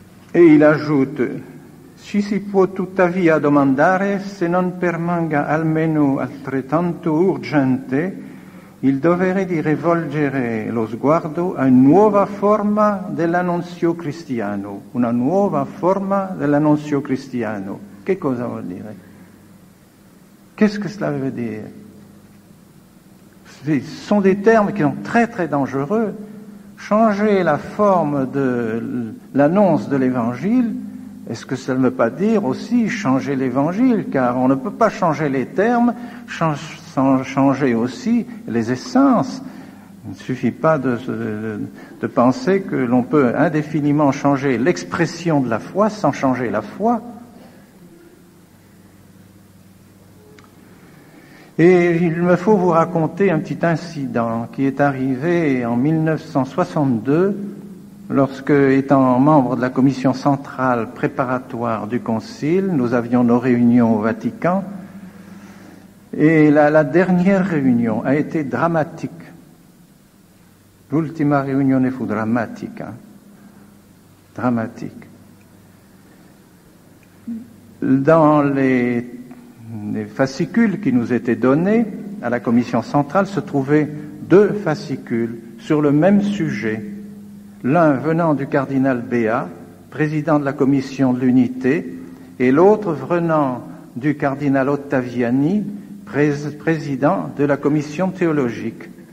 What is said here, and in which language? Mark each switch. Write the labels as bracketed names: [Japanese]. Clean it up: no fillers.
[Italian] E [French] il ajoute, [Italian] ci si può tuttavia domandare se non permanga almeno altrettanto urgente il dovere di rivolgere lo sguardo a una nuova forma dell'annunzio cristiano, una nuova forma dell'annunzio cristiano. Che cosa vuol dire? [French] Qu'est-ce que cela veut dire? Ce sont des termes qui sont très très dangereux. Changer la forme de l'annonce de l'Évangile, est-ce que ça ne veut pas dire aussi changer l'Évangile? Car on ne peut pas changer les termes sans changer aussi les essences. Il ne suffit pas de penser que l'on peut indéfiniment changer l'expression de la foi sans changer la foi. Et il me faut vous raconter un petit incident qui est arrivé en 1962, lorsque, étant membre de la commission centrale préparatoire du Concile, nous avions nos réunions au Vatican, et la dernière réunion a été dramatique. [Italian] L'ultima riunione fu drammatica. [French] Dramatique. Dans les fascicules qui nous étaient donnés à la commission centrale se trouvaient deux fascicules sur le même sujet, l'un venant du cardinal Béat, président de la commission de l'unité, et l'autre venant du cardinal Ottaviani, président de la commission théologique.